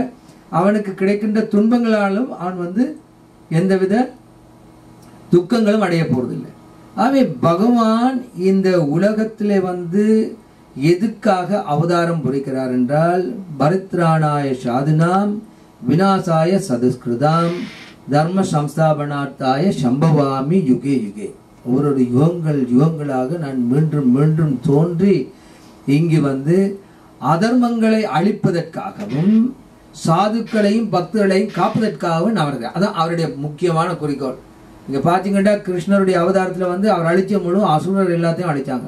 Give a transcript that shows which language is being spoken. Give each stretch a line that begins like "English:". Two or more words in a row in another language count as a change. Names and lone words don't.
Tamil: அவனுக்கு கிடைக்கின்ற துன்பங்களாலும் அவன் எந்தவித துக்கங்களும் அடைய போறதில்லை. ஆகவே பகவான் இந்த உலகத்திலே எதுக்காக அவதாரம் புரிக்கிறார் என்றால்,
Sanskrit: परित्राणाय साधूनां विनाशाय च दुष्कृताम् धर्म संस्थापनार्थाय सम्भवामि युगे युगे.
Tamil: ஒவ்வொரு யுகங்களாக நான் மீண்டும் மீண்டும் தோன்றி இங்கு அதர்மங்களை அழிப்பதற்காகவும் சாதுக்களையும் பக்தர்களையும் காப்பதற்காகவும் நான் வருகிறேன். அதான் அவருடைய முக்கியமான குறிக்கோள். இங்க பாத்தீங்கன்னா கிருஷ்ணருடைய அவதாரத்துல அவர் அழிச்ச முழு அசுரர் எல்லாத்தையும் அழிச்சாங்க.